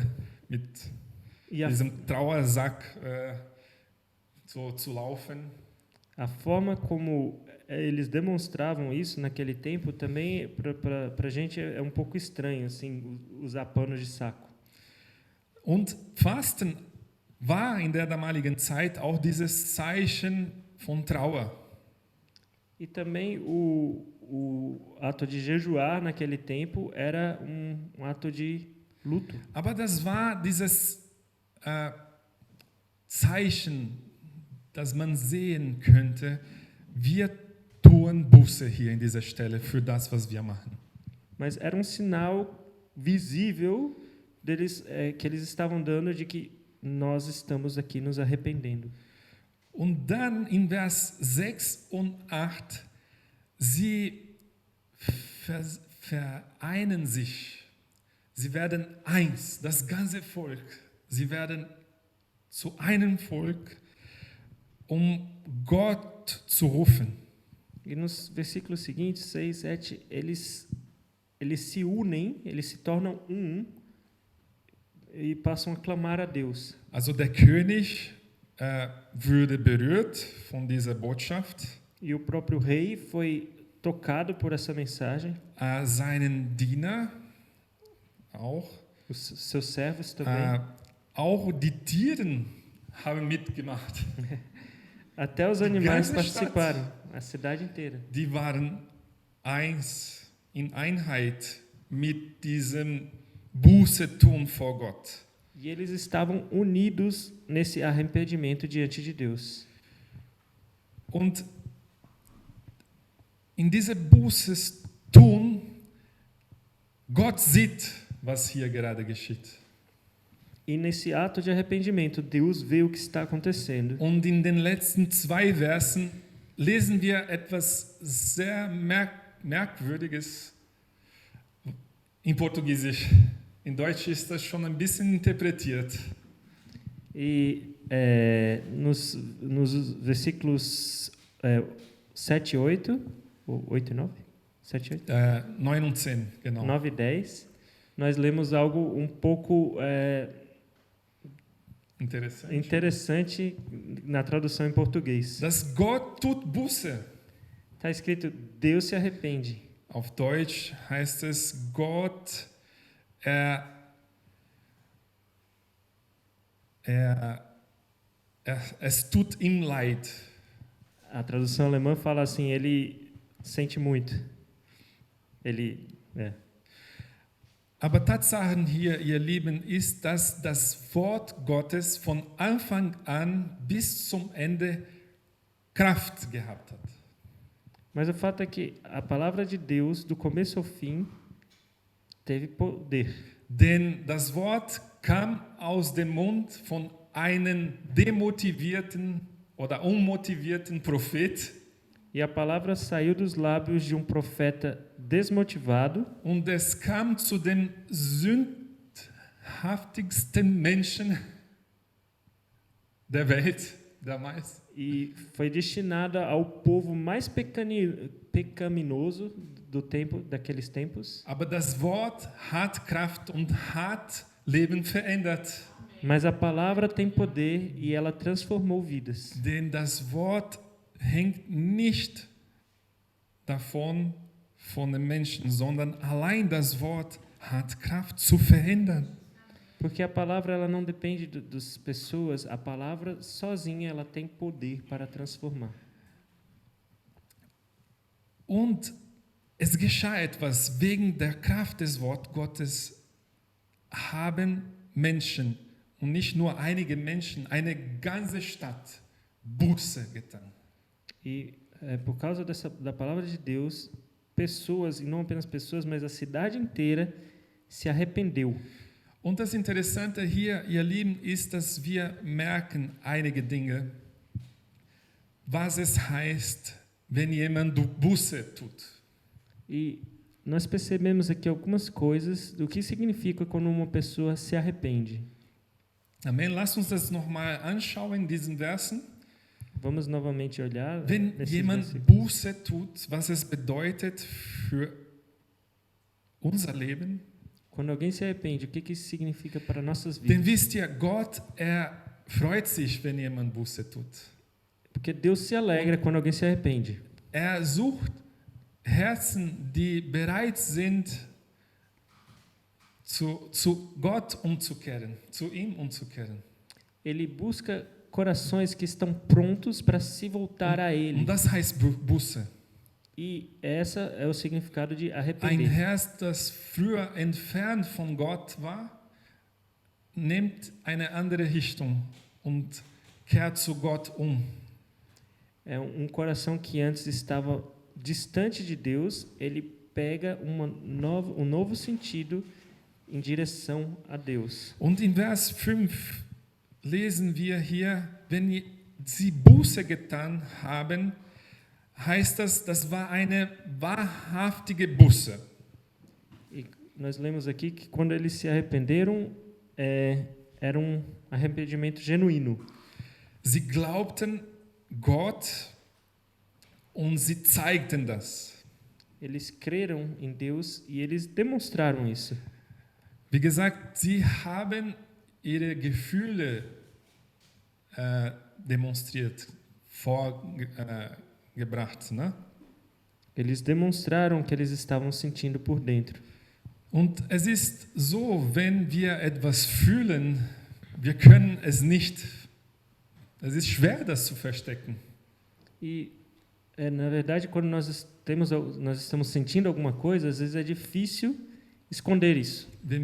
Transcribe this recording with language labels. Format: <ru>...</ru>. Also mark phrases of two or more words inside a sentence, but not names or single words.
<de>Mit</de> <pt>E</pt> <de>diesem Trauersack so zu laufen.</de> <pt>a forma como eles demonstravam isso naquele tempo também para a gente é um pouco estranho, assim, usar panos de saco.</pt> <de>Und Fasten war in der damaligen Zeit auch dieses Zeichen von Trauer.</de> <pt>E também o ato de jejuar naquele tempo era um ato de luto.</pt> <de>Aber das war dieses Zeichen, dass man sehen könnte, wir tun Buße hier in dieser Stelle für das, was wir machen.</de> <pt>Mas era um sinal visível deles, que eles estavam dando de que nós estamos aqui nos arrependendo.</pt> <de>Und dann in Vers 6 und 8, sie vereinen sich, sie werden eins, das ganze Volk, sie werden zu einem Volk, Gott zu rufen.</de> <pt>E nos versículos seguintes, 6, 7, eles se unem, eles se tornam e passam a clamar a Deus.</pt> <de>Also der König wurde berührt von dieser Botschaft,</de> <pt>E o próprio rei foi tocado por essa mensagem,</pt> <de>seinen Diener auch,</de> <pt>os seus servos também.</pt> <de>auch die Tiere haben mitgemacht.</de> <pt>Até os animais</pt> <de>ganze</de> <pt>participaram, a cidade inteira.</pt> <de>Die waren eins, in Einheit mit diesem Buße tun vor Gott.</de> <pt>E eles estavam unidos nesse arrependimento diante de Deus.</pt> <de>Und in dieser Buße tun, Gott sieht, was hier gerade geschieht.</de> <pt>E nesse ato de arrependimento, Deus vê o que está acontecendo.</pt> <de>Und in den letzten 2 Versen lesen wir etwas sehr Merkwürdiges in Portugiesisch. In Deutsch ist das schon ein bisschen interpretiert.</de> <pt>E nos versículos 7 e 8, ou 8 e 9? 7 e 8?</pt> <de>9 und 10, genau.</de> <pt>9 e 10, nós lemos algo um pouco interessante na tradução em português.</pt> <de>Dass Gott tut Buße.</de> <pt>Está escrito, Deus se arrepende.</pt> <de>Auf Deutsch heißt es, Gott, es tut ihm leid.</de> <pt>A tradução alemã fala assim, ele sente muito.</pt> <de>Aber Tatsachen hier, ihr Lieben, ist, dass das Wort Gottes von Anfang an bis zum Ende Kraft gehabt hat.</de> <pt>Mas o fato é que a palavra de Deus, do começo ao fim, teve poder.</pt> <de>Denn das Wort kam aus dem Mund von einem demotivierten oder unmotivierten Prophet.</de> <pt>E a palavra saiu dos lábios de um profeta desmotivado.</pt> <de>Und es kam zu den sündhaftigsten Menschen der Welt damals.</de> <pt>E foi destinada ao povo mais pecaminoso daqueles tempos.</pt> <de>Aber das Wort hat Kraft und hat Leben verändert.</de> <pt>Mas a palavra tem poder e ela transformou vidas.</pt> <de>Denn das Wort hängt nicht davon von den Menschen, sondern allein das Wort hat Kraft zu verändern.</de> <pt>Porque a palavra ela não depende das pessoas, a palavra sozinha ela tem poder para transformar.</pt> <de>Und es geschah etwas, wegen der Kraft des Wort Gottes haben Menschen, und nicht nur einige Menschen, eine ganze Stadt Buße getan.</de> <pt>E por causa da palavra de Deus, pessoas, e não apenas pessoas, mas a cidade inteira se arrependeu.</pt> <de>Und das Interessante hier, ihr Lieben, ist, dass wir merken einige Dinge, was es heißt, wenn jemand Buße tut.</de> <pt>E nós percebemos aqui algumas coisas do que significa quando uma pessoa se arrepende.</pt> <de>Amen. Lass uns das nochmal anschauen in diesen Versen.</de> <pt>Vamos novamente olhar.</pt> <de>Wenn jemand</de> <pt>versículos.</pt> <de>Buße tut, was es bedeutet für unser Leben.</de> <pt>Quando alguém se arrepende, o que isso significa para nossas</pt> <de>Denn</de> <pt>vidas?</pt> <de>wisst ihr, Gott, freut sich, wenn jemand Buße tut.</de> <pt>Porque Deus se alegra quando alguém se arrepende.</pt> <de>Sucht Herzen, die bereit sind, zu Gott umzukehren, zu ihm umzukehren.</de> <pt>Ele busca corações que estão prontos para se voltar a Ele.</pt> <de>Und das heißt Buße.</de> <pt>E essa é o significado de</pt> <de>Ein</de> <pt>arrepender.</pt> <de>Herz, das früher entfernt von Gott war, nimmt eine andere Richtung und kehrt zu Gott um.</de> <pt>É um coração que antes estava distante de Deus, ele pega um novo sentido em direção a Deus.</pt> <de>Und in Vers 5 lesen wir hier, wenn sie Buße getan haben, heißt das war eine wahrhaftige Buße.</de> <pt>E nós lemos aqui que quando eles se arrependeram, era um arrependimento genuíno.</pt> <de>Sie glaubten Gott und sie zeigten das.</de> <pt>Eles creram em Deus e eles demonstraram isso.</pt> <de>Wie gesagt, sie haben ihre Gefühle demonstriert, vorgebracht. Ne?</de> <pt>Eles demonstraram o que eles estavam sentindo por dentro.</pt> <de>Und es ist so, wenn wir etwas fühlen, wir können es nicht. Es ist schwer, das zu verstecken.</de> <pt>E, na verdade, quando nós estamos sentindo alguma coisa, às vezes é difícil esconder isso.</pt>